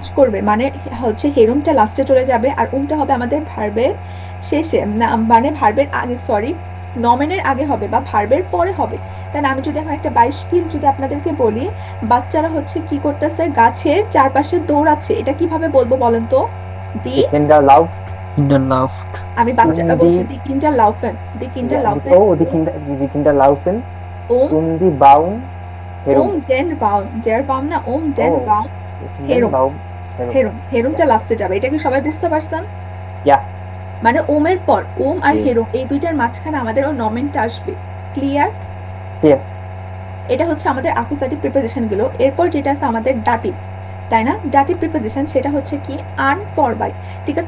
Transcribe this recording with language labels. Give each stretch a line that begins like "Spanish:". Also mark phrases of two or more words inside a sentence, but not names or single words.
Bangla: কাজ করবে, মানে হচ্ছে হেরমটা লাস্টে চলে যাবে, আর উমটা হবে আমাদের ভার্বের শেষে, না মানে ভার্বের আগে, সরি, নমেনের আগে হবে বা ভার্বের পরে হবে। তাই না? আমি যদি এখন একটা বাইশপিল যদি আপনাদেরকে বলি, বাচ্চারা হচ্ছে কি করতেছে, গাছের চারপাশে দৌড়াচ্ছে, এটা কিভাবে বলবো বলেন তো? দি,
German: Die Kinder lauf, in der Luft.
Bangla: আমি বাচ্চারা um বলছি die,
German: die Kinder laufen, die Kinder ja, লাউফেন, die Kinder laufen ওম die Baum herum. den Baum, der Baum না, den Oh, Baum, den হেরম, Baum herum.
Bangla: হেরমটা Ja. লাস্টে যাবে, এটা কি সবাই বুঝতে পারছেন? Ja. মানে ওমের পর ওম আর জি। হেরম, এই দুইটার মাঝখানে আমাদের ওই নমেনটা আসবে, ক্লিয়ার? Clear. এটা হচ্ছে আমাদের
English: accusative preposition
Bangla: গুলো। এরপর যেটা আছে আমাদের ডাটিভ, তাই না?
English: dative preposition
Bangla: সেটা হচ্ছে কি,
German: an für bei,
Bangla: ঠিক আছে?